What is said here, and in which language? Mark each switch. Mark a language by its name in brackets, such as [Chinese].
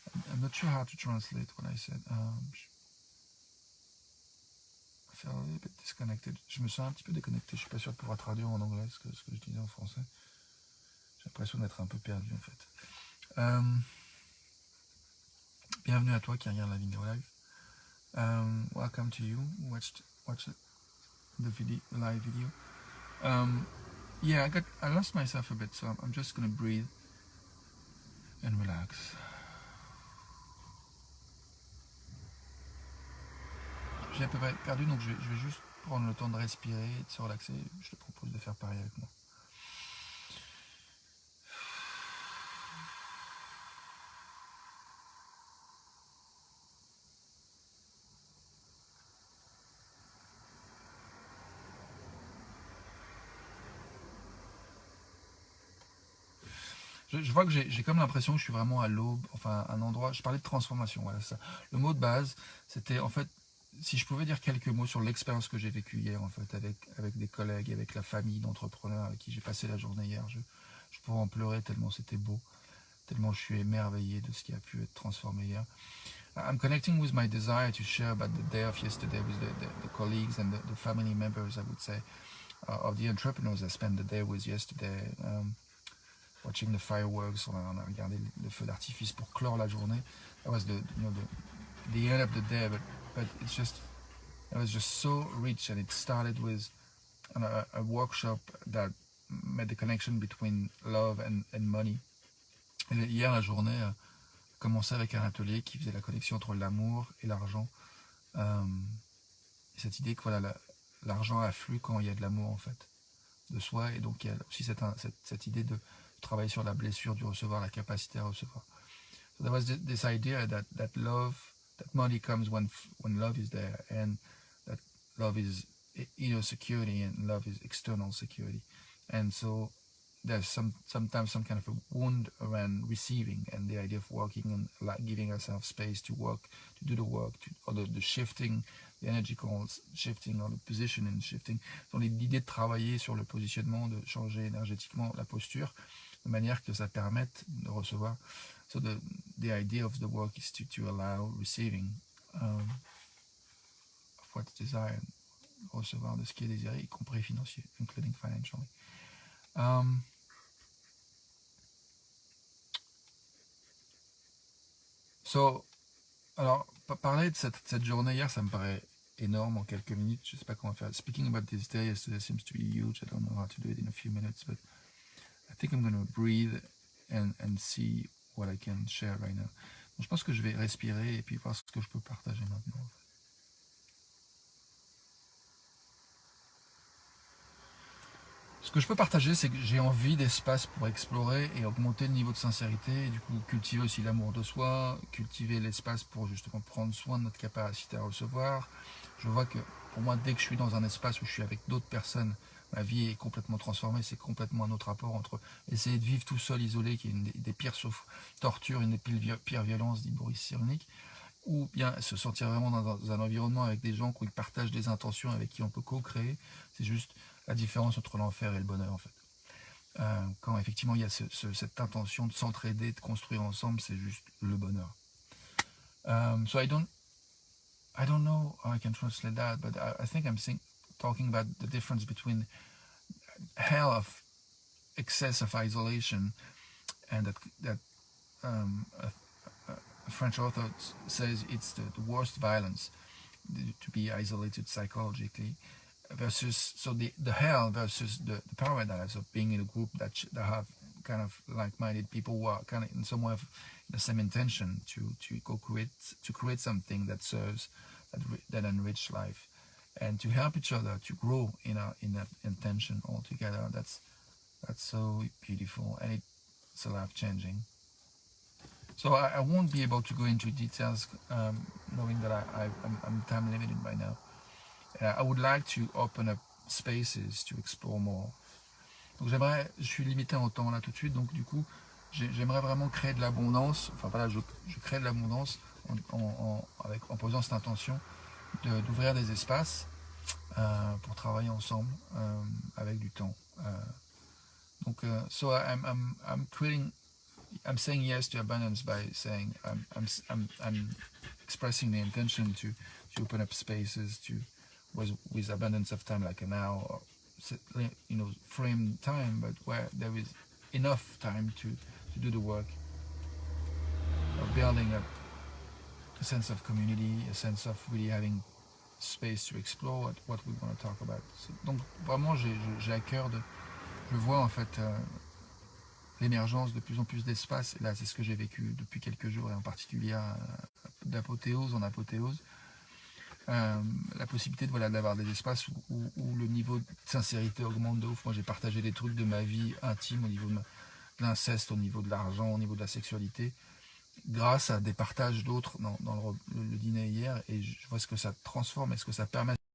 [English] I'm not sure how to translate what I said. I feel a little bit disconnected. [French] Je me sens un petit peu déconnecté. Je suis pas sûr de pouvoir traduire en anglais ce que je disais en français. J'ai l'impression d'être un peu perdu en fait. Bienvenue à toi qui regarde la vidéo live. [English] Welcome to you. Watch the live video. Yeah, I lost myself a bit, so I'm just gonna breathe and relax. [French] J'ai un peu perdu, donc je vais juste prendre le temps de respirer, de se relaxer, je te propose de faire pareil avec moi. Je vois que j'ai comme l'impression que je suis vraiment à l'aube, enfin un endroit, je parlais de transformation, voilà ça. Le mot de base, c'était en fait, si je pouvais dire quelques mots sur l'expérience que j'ai vécue hier, en fait, avec des collègues, avec la famille d'entrepreneurs avec qui j'ai passé la journée hier, je pourrais en pleurer tellement c'était beau, tellement je suis émerveillé de ce qui a pu être transformé hier. [English] I'm connecting with my desire to share about the day of yesterday with the colleagues and the family members, I would say, of the entrepreneurs I spent the day with yesterday. Watching the fireworks, [French] on a regardé le feu d'artifice pour clore la journée. [English] That was the end of the day, but it was just so rich, and it started with a workshop that made the connection between love and money. [French] Et hier, la journée commençait avec un atelier qui faisait la connexion entre l'amour et l'argent. Et cette idée que voilà, l'argent afflue quand il y a de l'amour en fait de soi, et donc il y a aussi cette idée de travailler sur la blessure du recevoir, la capacité à recevoir. [English] So there was this idea that love, that money comes when love is there, and that love is inner security and love is external security. And so there's sometimes some kind of a wound around receiving, and the idea of working and like giving ourselves space to work, to do the work, or the shifting, the energy calls shifting, or the positioning shifting. [French] Donc l'idée de travailler sur le positionnement, de changer énergétiquement la posture, de manière que ça permette de recevoir. [English] So the idea of the work is to allow receiving of what's desired, [French] recevoir de ce qui est désiré, [English] y compris financier, including financially. [French] So, alors, parler de cette journée hier, ça me paraît énorme en quelques minutes. Je ne sais pas comment faire. [English] Speaking about this day yesterday seems to be huge. I don't know how to do it in a few minutes, but I think I'm going to breathe and see what I can share right now. [French] Donc, je pense que je vais respirer et puis voir ce que je peux partager maintenant. Ce que je peux partager, c'est que j'ai envie d'espace pour explorer et augmenter le niveau de sincérité, et du coup cultiver aussi l'amour de soi, cultiver l'espace pour justement prendre soin de notre capacité à recevoir. Je vois que pour moi, dès que je suis dans un espace où je suis avec d'autres personnes, ma vie est complètement transformée, c'est complètement un autre rapport entre essayer de vivre tout seul, isolé, qui est une des pires tortures, une des pires violences, dit Boris Cyrulnik, ou bien se sentir vraiment dans un environnement avec des gens qui partagent des intentions, avec qui on peut co-créer. C'est juste la différence entre l'enfer et le bonheur en fait. Quand effectivement il y a cette intention de s'entraider, de construire ensemble, c'est juste le bonheur. [English] So I don't know how I can translate that, but I think I'm talking about the difference between hell of excess of isolation, and that a French author says it's the worst violence, to be isolated psychologically, versus the hell versus the paradise of being in a group that have kind of like-minded people who are kind of in some way of the same intention to create something that serves, that enrich life, and to help each other to grow in that intention all together. That's so beautiful, and it's life-changing. So I won't be able to go into details, knowing that I'm time limited by now. I would like to open up spaces to explore more. [French] Donc je suis limité en temps là tout de suite, donc du coup, j'aimerais vraiment créer de l'abondance. Enfin voilà, je crée de l'abondance en posant cette intention d'ouvrir des espaces pour travailler ensemble avec du temps. [English] Donc, so I'm saying yes to abundance by saying I'm expressing the intention to open up spaces with abundance of time, like an hour, or frame time, but where there is enough time to do the work of building up a sense of community, a sense of really having space to explore what we want to talk about. [French] Donc vraiment, j'ai à cœur je vois en fait l'émergence de plus en plus d'espace. Et là, c'est ce que j'ai vécu depuis quelques jours, et en particulier d'apothéose en apothéose. la possibilité de, voilà, d'avoir des espaces où le niveau de sincérité augmente de ouf. Moi, j'ai partagé des trucs de ma vie intime au niveau de l'inceste, au niveau de l'argent, au niveau de la sexualité, grâce à des partages d'autres dans le dîner hier, et je vois ce que ça transforme et ce que ça permet.